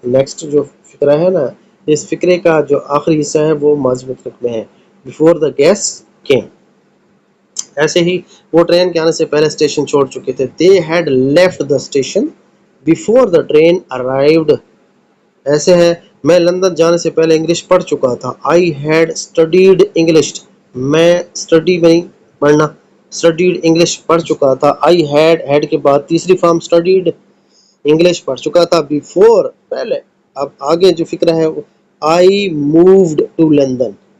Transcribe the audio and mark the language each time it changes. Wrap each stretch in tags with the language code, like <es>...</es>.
<ur>Next جو فقرہ ہے نا، اس فقرے کا جو آخری حصہ ہے وہ ماضی مطلق میں ہے.</ur> <en>Before the guest came.</en> <ur>ایسے ہی وہ ٹرین کے آنے سے پہلے اسٹیشن چھوڑ چکے تھے.</ur> <en>They had left the station before the train arrived.</en> <ur>ایسے ہے میں لندن جانے سے پہلے انگلش پڑھ چکا تھا.</ur> <en>I had studied English,</en> <ur>میں اسٹڈی میں پڑھنا، اسٹڈیڈ انگلش پڑھ چکا تھا. آئی ہیڈ کے بعد تیسری فارم</ur> <en>studied English</en> <ur>پڑھ چکا تھا. بیفور پہلے. اب آگے جو فکرہ ہے</ur> <en>I moved to London.</en>